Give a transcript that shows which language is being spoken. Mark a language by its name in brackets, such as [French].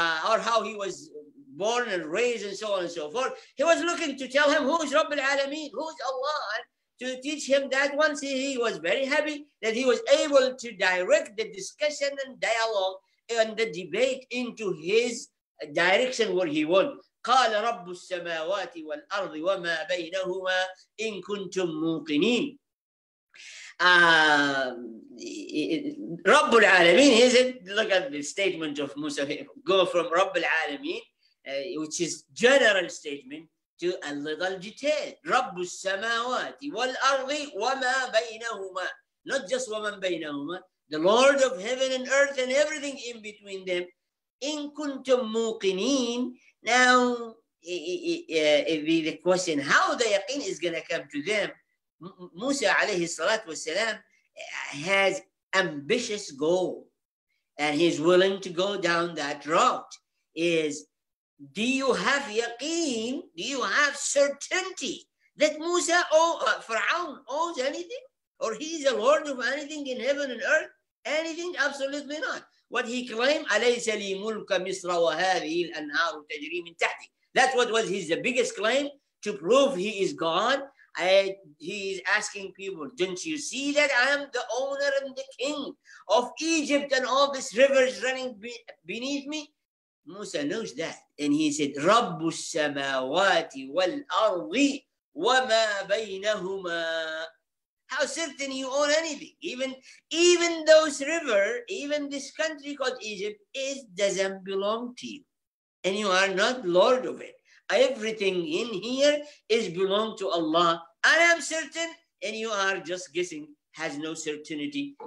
[English] Or how he was born and raised and so on and so forth. He was looking to tell him who is Rabb al-Alameen, who is Allah, to teach him that. Once he was very happy that he was able to direct the discussion and dialogue and the debate into his direction where he won. [Arabic] قال رب السماوات والأرض وما بينهما إن كنتم موقنين. رب العالمين [English] is it? Look at the statement of Musa. Go from [Arabic] رب العالمين, [English] which is general statement, to a little detail. [Arabic] رب السماوات والأرض وما بينهما. [English] Not just [Arabic] ومن بينهما. [English] The Lord of heaven and earth and everything in between them. [Arabic] إن كنتم موقنين. [English] Now, the question, how the yaqeen is going to come to them? Musa alayhi salatu wasalam has ambitious goal, and he's willing to go down that route. Is, do you have yaqeen? Do you have certainty that Musa Fir'aun owes anything? Or he is the Lord of anything in heaven and earth? Anything? Absolutely not. What he claimed, [Arabic] أليس لي ملك مصر وهذه الأنهار تجري من تحتي. [English] That's what was his biggest claim, to prove he is God. He is asking people, don't you see that I am the owner and the king of Egypt and all these rivers running beneath me? Musa knows that. And he said, [Arabic] رب السماوات والأرض وما بينهما. [English] How certain you own anything? Even those rivers, even this country called Egypt, doesn't belong to you. And you are not Lord of it. Everything in here is belong to Allah. I am certain, and you are just guessing, has no certainty.